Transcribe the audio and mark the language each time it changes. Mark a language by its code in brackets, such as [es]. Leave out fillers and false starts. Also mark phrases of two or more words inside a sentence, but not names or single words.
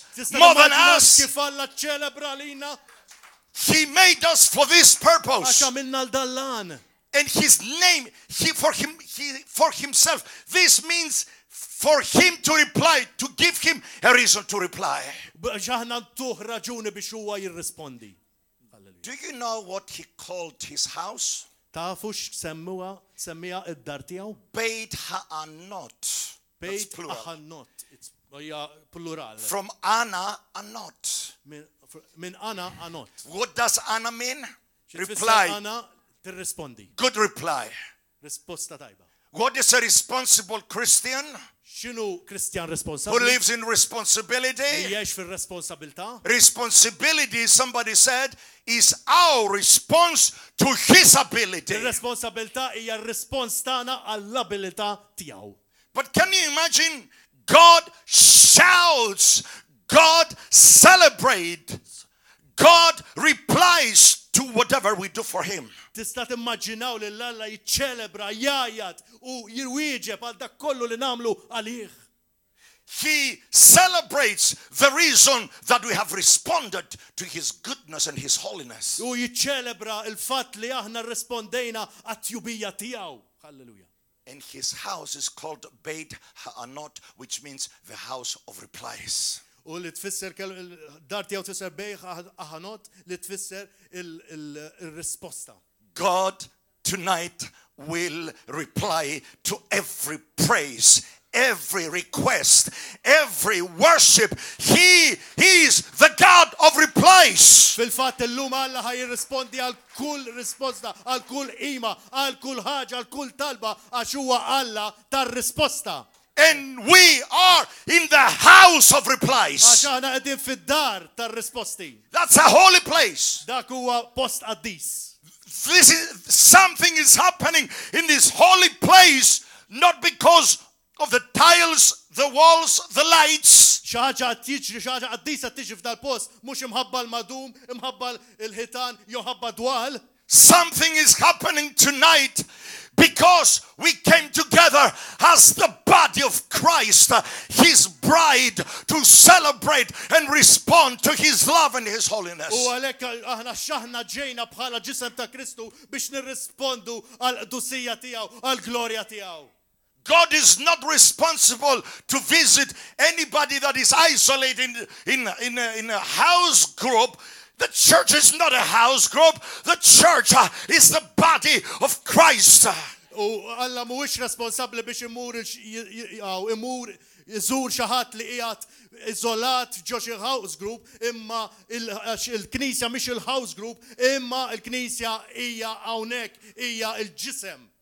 [mt] Tista' [en] more than [mt] timmaġina [en] us? [mt] Kif Alla ċelebra lina [en] He made us for this [mt] għax [en] purpose. [mt] għamilna l-dallan. [en] And his name, for himself. This means for him to reply, to give him a reason to reply. [mt] Biex aħna ntuħ raġuni biex huwa jirrispondi. Halleluja. [en] Do you know what he called his house? [mt] Tafu x'semmija id-dar tiegħu? [en] Beit Ha'anot. That's [mt] Bejt [en] plural. [mt] aħannot. Hija plural. [en] From Anna, Anot. [mt] Min ana anot. [en] What does Anna mean? [mt] X'tfisser [en] Reply. [mt] ana tirrispondi. [en] Good reply. [mt] Risposta tajba. [en] What is a responsible Christian [mt] X'inhu Kristjan [en] who [mt] responsabbli? [en] lives in responsibility? [mt] Jgħix fir-responsabilità? [en] Responsibility, somebody said, is our response to his ability. [mt] Ir-responsabilità hija r-rispons tagħna għall-abilità tiegħu. [en] But can you imagine? God shouts, God celebrates, God replies to whatever we do for him. [mt] Tista' timmaġinaw li l-Alla jiċċelebra, jgħajjad u jirwieġeb għal dak kollu li nagħmlu għalih. [en] He celebrates the reason that we have responded to his goodness and his holiness. [mt] U jiċċelebra il-fatt li aħna rrispondejna għat-tjubija tiegħu. Halleluja. [en] And his house is called Beit Ha'anot, which means the house of replies. [mt] U li tfisser dar tiegħu tfisser bejħ aħanot li tfisser il-risposta. [en] God tonight will reply to every praise, every request, every worship. He is the God of replies. [mt] Fil-fatt illum Alla ħaj jirrispondi għal kull risposta, għal kull qima, għal kull ħaġa, għal kull talba għax huwa Alla tar-risposta. [en] And we are in the house of replies. [mt] Għax aħna qegħdin fid-dar tar-risposti. [en] That's a holy place. [mt] Dak huwa post qaddis. [en] This is something is happening in this holy place, not because of the tiles, the walls, the lights. [mt] Xi ħaġa qed jiġri, xi ħaġa qaddisa tiġi f'dal-post, mhux imħabba l-madum, imħabba l-ħitan, jew ħabba dwal. [en] Something is happening tonight because we came together as the body of Christ, his bride, to celebrate and respond to his love and his holiness. [mt] U għalhekk aħna x'aħna ġejna bħala ġisem ta' Kristu biex nirrispondu għal qdusija tiegħu, għal glorja tiegħu. [en] God is not responsible to visit anybody that is isolated in a house group. The church is not a house group. The church is the body of Christ. [mt] U Alla mhuwiex responsabbli biex imur iżur xi ħadd li qiegħed iżolat ġo xi [en] house group, [mt] imma il-Knisja mhix il- [en] house group, [mt] imma l-Knisja hija hawnhekk, hija l-ġisem.